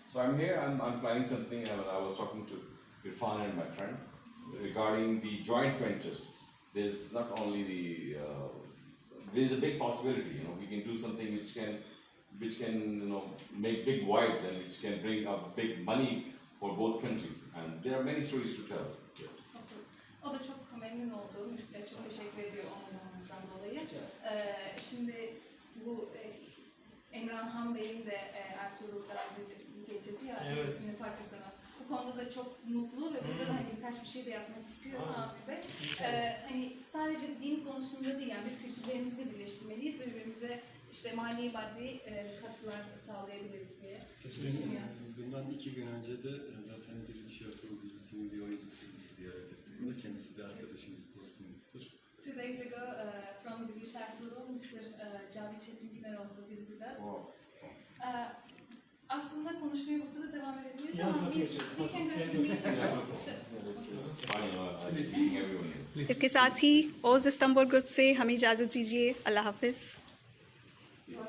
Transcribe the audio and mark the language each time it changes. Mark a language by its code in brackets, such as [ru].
[en] So I'm here, I'm planning something. I was talking to Irfan and my friend regarding the joint ventures. There's not only there's a big possibility, we can do something which can make big waves and which can bring up big money for both countries, and there are many stories to tell. [tr] O da çok memnun oldu. Çok teşekkür ediyor onlardan dolayı. Şimdi bu Emrah Bey'in de Ertuğrul Gazi getirdi ya dizisini Pakistan'a. Bu konuda da çok mutlu ve burada da hani birkaç bir şey de yapmak istiyor Amir Bey. Hani sadece din konusunda değil, yani biz kültürlerimizi de birleştirmeliyiz ve birbirimize işte mali maddi katkılar sağlayabiliriz diye düşünüyorum. Bundan 2 gün önce de zaten Diriliş Ertuğrul dizisinin bir oyuncusu bizi ziyaret etti. Burada kendisi de arkadaşımız, dostumuzdur. [en] 2 days ago, from Diriliş Ertuğrul, Mr. Cavi Çetinginer also visited us. [tr] Aslında konuşmaya burada da devam edebiliriz ama [en] we can go to the meeting. Fine, I'm seeing everyone. [hi] इसके साथ ही ओज Istanbul group से हमें इजाज़त दीजिए। अल्लाह हाफिज़।